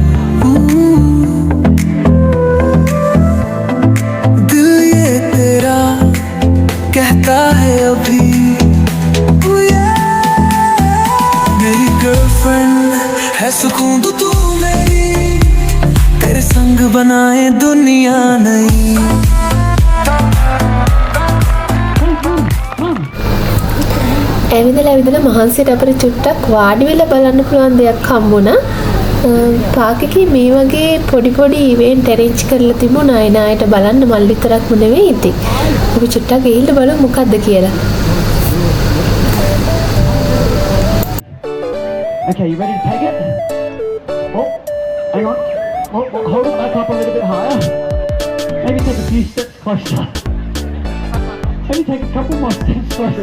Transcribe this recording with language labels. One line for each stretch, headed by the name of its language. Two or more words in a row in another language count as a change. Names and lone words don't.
Hindi: दिल ये तेरा कहता है अभी मेरी गर्लफ्रेंड है सुकून तू मेरी तेरे संग बनाए दुनिया नहीं
Sinhala: ඇවිදලා මහන්සියට අපිට චුට්ටක් වාඩි වෙලා බලන්න පුළුවන් දෙයක් හම්බුණා. පාක් එකේ මේ වගේ පොඩි
English: event arrange
Sinhala: කරලා තිබුණා. අය නායට බලන්න මල් විතරක්ම නෙවෙයි. ඉතින් අපි චුට්ටක් ගිහිල්ලා බලමු මොකද්ද කියලා.
English: Okay, you ready to take it? Oh, hang on. Oh, hold it back up a little bit higher. Maybe take a few steps closer. Maybe take a couple more steps closer.